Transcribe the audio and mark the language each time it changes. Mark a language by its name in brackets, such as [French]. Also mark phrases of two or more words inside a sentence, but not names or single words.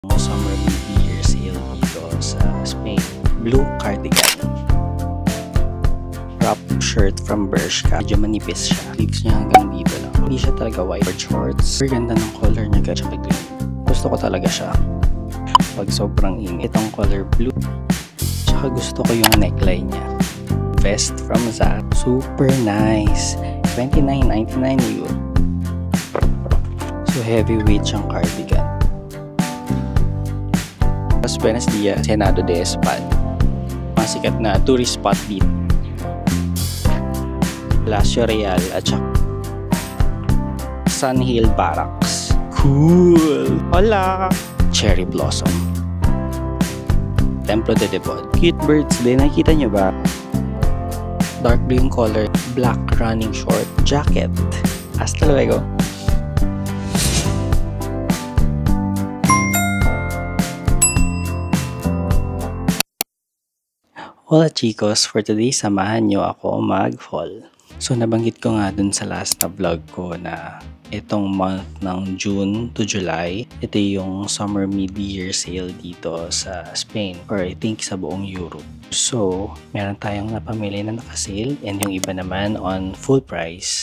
[English] Summer mid-year sale [Filipino] dito sa [English] Spain. Blue cardigan. Crop shirt from Bershka. [Filipino] Medyo manipis siya. Sleeves niya hanggang dito lang. Hindi siya talaga [English] white or shorts. [Filipino] Super ganda ng color niya guys. Tsaka green. Gusto ko talaga siya. Pag sobrang init. Itong [English] color blue. [Filipino] Tsaka gusto ko yung neckline niya. [English] Vest from Zara. Super nice. [Filipino] 29.99 euro. [English] So heavyweight [Filipino] siyang cardigan. [Spanish] Las Buenos Dias, Senado de Espal. [Filipino] Mga sikat na tourist spot dito. Palacio Real at saka Sun Hill Barracks. [English] Cool! Hola! Cherry Blossom. [Filipino] Templo de Devon. [English] Cute birds [Filipino] din. Nakikita nyo ba? [English] Dark blue yung color. Black running short jacket. [Spanish] Hasta luego. Hola chicos, [English] for today [Filipino] samahan nyo ako mag-haul. So nabanggit ko nga dun sa [English] last na vlog [Filipino] ko na itong month ng [English] June to July, [Filipino] ito yung [English] summer mid-year sale [Filipino] dito sa Spain [English] or I think [Filipino] sa buong Europe. So meron tayong napamili na naka-sale and yung iba naman [English] on full price.